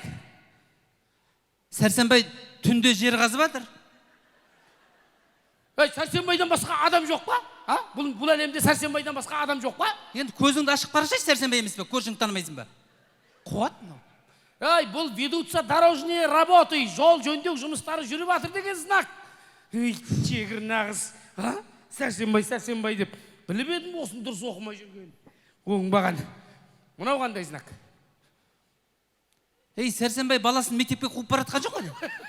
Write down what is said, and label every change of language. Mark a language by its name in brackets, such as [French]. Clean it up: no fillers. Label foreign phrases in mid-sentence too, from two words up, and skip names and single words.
[Kazakh] Сәрсенбай түнде жер қазып жатыр. Сәрсенбайдан басқа адам жоқ па? Бұл әлемде Сәрсенбайдан басқа адам жоқ па? Енді көзіңді ашып қарашы, Сәрсенбай емес пе? Көршіңді танымайсың ба? Қуат мынау. [Russian] Бұл ведутся дорожные работы, [Kazakh] жол жөндеу жұмыстары жүріп жатыр деген знак. Чегір нағыз. Сәрсенбай деп. Біліп едім осын дұрыс оқымай жүрген. Оңбаған. Мынау қандай знак? Сәрсенбай баласын мектепке қуып баратқан жоқ қой.